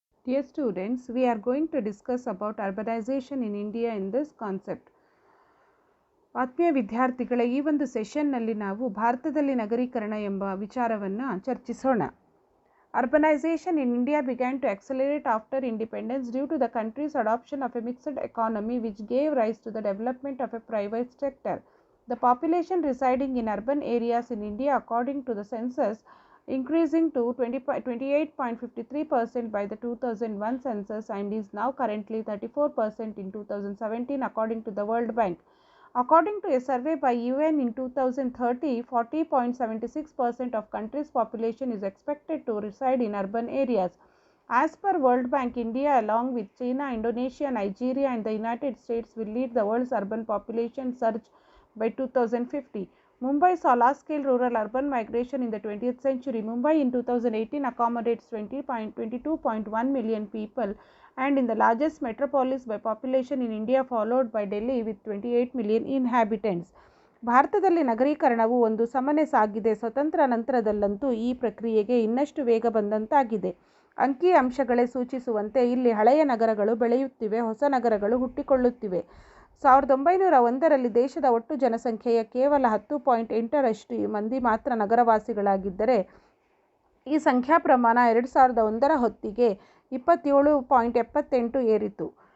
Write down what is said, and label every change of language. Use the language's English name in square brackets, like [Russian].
[English] Dear students, we are going to discuss about urbanization in India in this concept. [Kannada] ಆತ್ಮೀಯ ವಿದ್ಯಾರ್ಥಿಗಳೇ, ಈ ಒಂದು ಸೆಷನ್ನಲ್ಲಿ ನಾವು ಭಾರತದಲ್ಲಿ ನಗರೀಕರಣ ಎಂಬ ವಿಚಾರವನ್ನು ಚರ್ಚಿಸೋಣ. [English] Urbanization in India began to accelerate after independence due to the country's adoption of a mixed economy which gave rise to the development of a private sector. The population residing in urban areas in India, according to the census, increasing to 28.53% by the 2001 census and is now currently 34% in 2017 according to the World Bank. According to a survey by UN in 2030, 40.76% of country's population is expected to reside in urban areas. As per World Bank, India along with China, Indonesia, Nigeria and the United States will lead the world's urban population surge by 2050. Mumbai saw large-scale rural-urban migration in the 20th century. Mumbai in 2018 accommodates 22.1 million people and in the largest metropolis by population in India, followed by Delhi with 28 million inhabitants. [Kannada] ಭಾರತದಲ್ಲಿ ನಗರೀಕರಣವು ಒಂದು ಸಮನೆ ಸಾಗಿದೆ. ಸ್ವತಂತ್ರ ನಂತರದಲ್ಲಂತೂ ಈ ಪ್ರಕ್ರಿಯೆಗೆ ಇನ್ನಷ್ಟು ವೇಗ ಬಂದಂತಾಗಿದೆ. ಅಂಕಿ ಅಂಶಗಳೇ ಸೂಚಿಸುವಂತೆ ಇಲ್ಲಿ ಹಳೆಯ ನಗರಗಳು ಬೆಳೆಯುತ್ತಿವೆ, ಹೊಸ ನಗರಗಳು ಹುಟ್ಟಿಕೊಳ್ಳುತ್ತಿವೆ. 1901ರಲ್ಲಿ ದೇಶದ ಒಟ್ಟು ಜನಸಂಖ್ಯೆಯ ಕೇವಲ 10.8% ಮಂದಿ ಮಾತ್ರ ನಗರವಾಸಿಗಳಾಗಿದ್ದರೆ ಈ ಸಂಖ್ಯಾ ಪ್ರಮಾಣ 2001ರ ಹೊತ್ತಿಗೆ 27.78 ಏರಿತು.